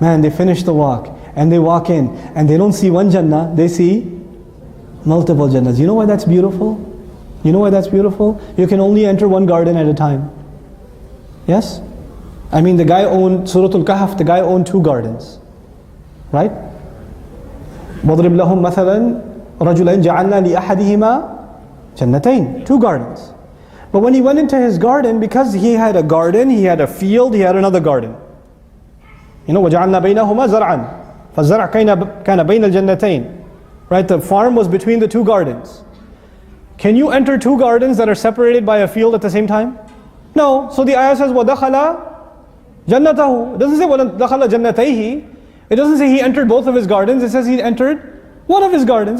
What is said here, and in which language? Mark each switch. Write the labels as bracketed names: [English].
[English] Man, they finish the walk and they walk in and they don't see one Jannah, they see multiple Jannahs. You know why that's beautiful? You know why that's beautiful? You can only enter one garden at a time. Yes? I mean, the guy owned Surah Al-Kahf, the guy owned 2 gardens. Right? [Arabic] وَضْرِبْ لَهُمْ مَثَلًا رَجُلَيْنْ جَعَلْنَا لِأَحَدِهِمَا جَنَّتَيْنِ [English] 2 gardens. But when he went into his garden, because he had a garden, he had a field, he had another garden. You know, [Arabic] وَجَعَلْنَا بَيْنَهُمَا زَرْعًا فَالزَّرْعَ كَانَ بَيْنَ الْجَنَّتَيْنِ. [English] Right? The farm was between the 2 gardens. Can you enter 2 gardens that are separated by a field at the same time? No. So the ayah says, [Arabic] وَدَخَلَ جَنَّتَهُ. [English] It doesn't say [Arabic] وَدَخَلَ جَنَّتَيْهِ. [English] It doesn't say he entered both of his gardens. It says he entered one of his gardens.